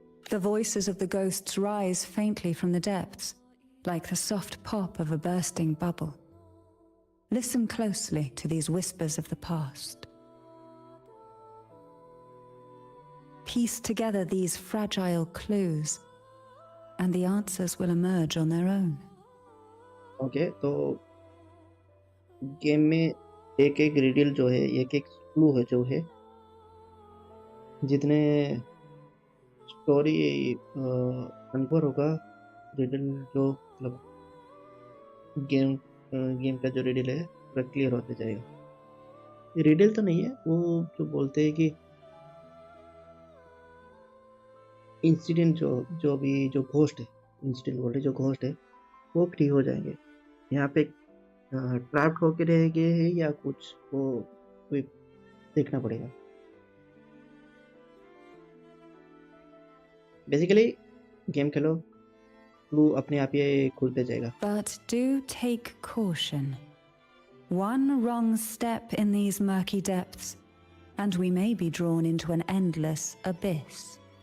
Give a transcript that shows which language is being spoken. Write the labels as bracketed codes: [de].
[en] The voices of the ghosts rise faintly from the depths, like the soft pop of a bursting bubble. Listen closely to these whispers of the past. Piece together these fragile clues, and the answers will emerge on their own. [hi] Okay, तो game में एक एक riddle जो है, एक एक clue है जो है, जितने स्टोरी अनफोर होगा, रिडल जो मतलब गेम का जो रिडल है पूरा क्लियर होते जाएगा. रिडल तो नहीं है, वो जो बोलते हैं कि इंसिडेंट जो भी जो घोस्ट है, इंसिडेंट बोल रहे जो घोस्ट है वो फ्री हो जाएंगे. यहाँ पे ट्रैप्ड होके रहेंगे या कुछ, वो कोई देखना पड़ेगा. बेसिकली गेम खेलो, क्लू अपने आप ही खुलते जाएगा. [en] But do take caution. One wrong step in these murky depths, and we may be drawn into an endless abyss.